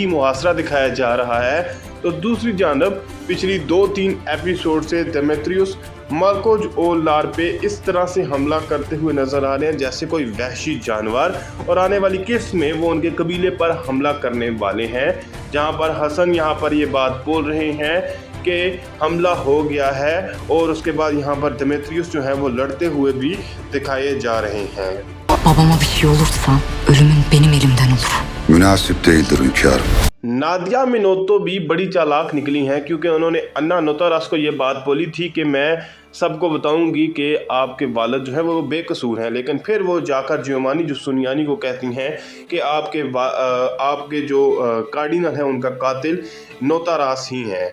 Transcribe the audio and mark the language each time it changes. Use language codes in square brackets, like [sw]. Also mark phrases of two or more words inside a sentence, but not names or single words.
[ur] محاصرہ دکھایا جا رہا ہے، تو دوسری جانب پچھلی 2-3 ایپیسوڈ سے دیمیتریس مارکوز اور لار پہ اس طرح سے حملہ کرتے ہوئے نظر آ رہے ہیں جیسے کوئی وحشی جانور، اور آنے والی قسط میں وہ ان کے قبیلے پر حملہ کرنے والے ہیں، جہاں پر حسن یہاں پر یہ بات بول رہے ہیں کہ حملہ ہو گیا ہے. اور اس کے بعد یہاں پر دیمیتریس جو ہے وہ لڑتے ہوئے بھی دکھائے جا رہے ہیں. [tr] Babama bir şey olursa ölümün benim elimden olur. Münasip değildir hünkârım. [ur] نادیہ مینوتو بھی بڑی چالاک نکلی ہیں، کیونکہ انہوں نے انا نوتاراس کو یہ بات بولی تھی کہ میں سب کو بتاؤں گی کہ آپ کے والد جو ہے وہ بےقصور ہیں، لیکن پھر وہ جا کر جیومانی جو سنیانی کو کہتی ہیں کہ آپ کے جو کارڈینل ہیں ان کا قاتل نوتاراس ہی ہیں.